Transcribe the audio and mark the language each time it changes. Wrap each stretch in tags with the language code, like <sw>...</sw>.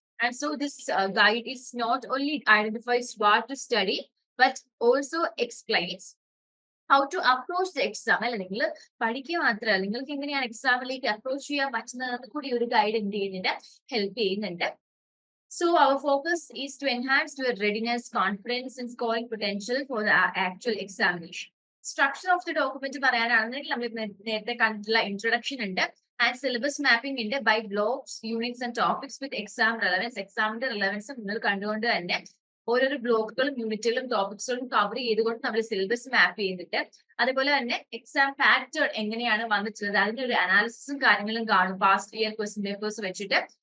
<en>And so this guide is not only identifies what to study but also explains how to approach the exam.</en> <ml>അല്ലെ, നിങ്ങൾ പഠിക്കുക മാത്രമല്ല, നിങ്ങൾക്ക് എങ്ങനെയാണ് എക്സാമിലേക്ക് approach ചെയ്യാൻ പറ്റുന്നത് കൂടി ഒരു ഗൈഡ് എന്ത് ചെയ്യുന്നുണ്ട്, ഹെൽപ്പ് ചെയ്യുന്നുണ്ട്.</ml> <en>So our focus is to enhance your readiness, confidence and scoring potential for the actual examination. Structure of the document</en> <ml>പറയാനാണെന്നുണ്ടെങ്കിൽ നമ്മൾ നേരത്തെ കണ്ടിട്ടുള്ള ഇൻട്രൊഡക്ഷൻ ഉണ്ട് ആൻഡ് സിലബസ് മാപ്പിംഗ് ഉണ്ട്</ml> <en>By blocks, units and topics with exam relevance.</en> <ml>എക്സാമിന്റെ relevance നിങ്ങൾ കണ്ടുകൊണ്ട് തന്നെ ഓരോരോ ബ്ലോക്കുകളും യൂണിറ്റുകളും ടോപ്പിക്സുകളും കവർ ചെയ്തുകൊണ്ട് നമ്മൾ സിലബസ് മാപ്പ് ചെയ്തിട്ട് അതുപോലെ തന്നെ എക്സാം പാറ്റേൺ എങ്ങനെയാണ് വന്നിട്ടുള്ളത് അതിന്റെ ഒരു അനാലിസിസും കാര്യങ്ങളും കാണും പാസ്റ്റ് ഇയർ ക്വസ്റ്റ്യൻ പേപ്പേഴ്സ് വെച്ചിട്ട്.</ml>